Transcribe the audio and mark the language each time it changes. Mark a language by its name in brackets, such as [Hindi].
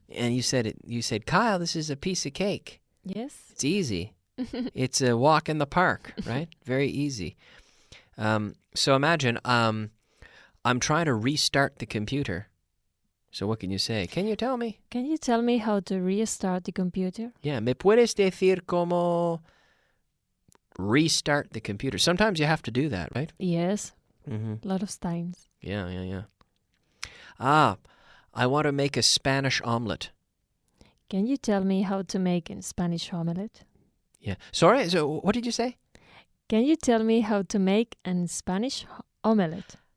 [English] and you said, Kyle, this is a piece of cake. Yes. It's easy. It's a walk in the park, right? Very easy. So imagine, I'm trying to restart the computer. So what can you say? Can you tell me? Can you tell me how to restart the computer? [Spanish] Yeah, ¿me puedes decir cómo [English] restart the computer? Sometimes you have to do that, right? Yes. Mm-hmm. A lot of times. Yeah. I want to make a Spanish omelet. Can you tell me how to make a Spanish omelette? Yeah. Sorry, so what did you say? Can you tell me how to make a Spanish omelette?